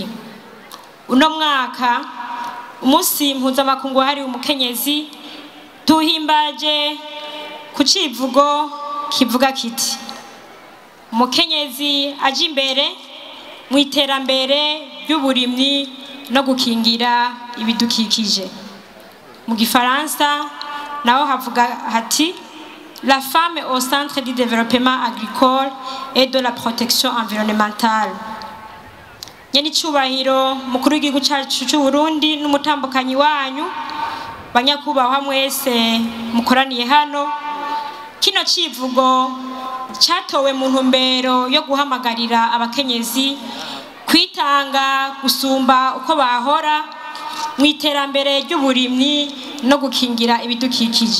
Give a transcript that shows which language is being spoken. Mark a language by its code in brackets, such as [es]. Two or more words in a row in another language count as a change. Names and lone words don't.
[rn] Uno mwaka umunsi mpuzamakungu wahariwe umukenyezi tuhimbaje ku civugo kivuga kiti umukenyezi aje imbere mu iterambere ry'uburimyi no gukingira ibidukikije. Mu Gifaransa naho havuga hati [fr] la femme au centre du développement agricole et de la protection environnementale. [rn] Nyeni cyubahiro mukuru w'igihugu cyacu cy'u Burundi n'umutambukanyi wanyu banyakubahwa mwese mukoraniye hano, kino civugo cyatowe mu ntumbero yo guhamagarira abakenyezi kwitanga gusumba uko bahora mu iterambere ry'uburimyi no gukingira ibidukikije.